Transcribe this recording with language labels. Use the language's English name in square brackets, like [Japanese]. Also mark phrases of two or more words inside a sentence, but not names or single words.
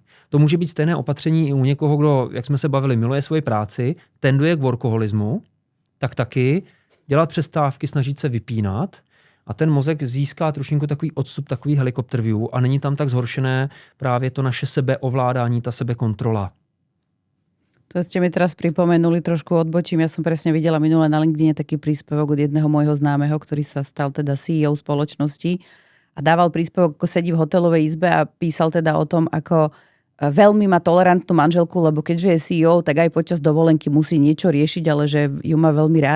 [Czech] To může být stejné opatření i u někoho, kdo, jak jsme se bavili, miluje svoji práci, tenduje k workoholismu, tak taky dělat přestávky, snažit se vypínat a ten mozek získá trošinku takový odstup, takový [English] helikopter view [Czech] a není tam tak zhoršené právě to naše sebeovládání, ta sebekontrola. [Slovak] To ste mi teraz pripomenuli, trošku odbočím. Ja som presne videla minule na LinkedIne taký príspevok od jedného môjho známeho, ktorý sa stal teda CEO spoločnosti a dával príspevok, ako sedí v hotelovej izbe a písal teda o tom, ako veľmi má tolerantnú manželku, lebo keďže je CEO, tak aj počas dovolenky musí niečo riešiť, ale že ju má veľmi rád.